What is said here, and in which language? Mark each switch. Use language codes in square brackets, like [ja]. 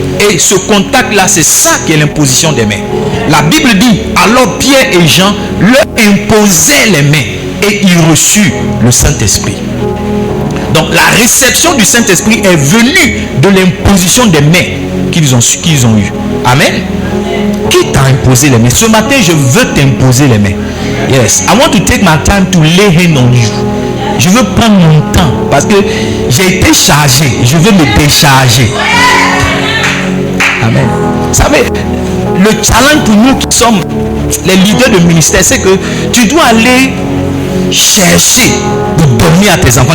[fr] Et ce contact-là, c'est ça qui est l'imposition des mains. La Bible dit, alors Pierre et Jean leur imposaient les mains et ils reçurent le Saint-Esprit. Donc la réception du Saint-Esprit est venue de l'imposition des mains qu'ils ont eues. Amen. Qui t'a imposé les mains? Ce matin, je veux t'imposer les mains. [en] Yes, I want to take my time to lay hand on you. [fr] Je veux prendre mon temps parce que j'ai été chargé. Je veux me décharger. Amen. Vous savez, le challenge pour nous qui sommes les leaders de ministère, c'est que tu dois aller chercher pour donner à tes enfants.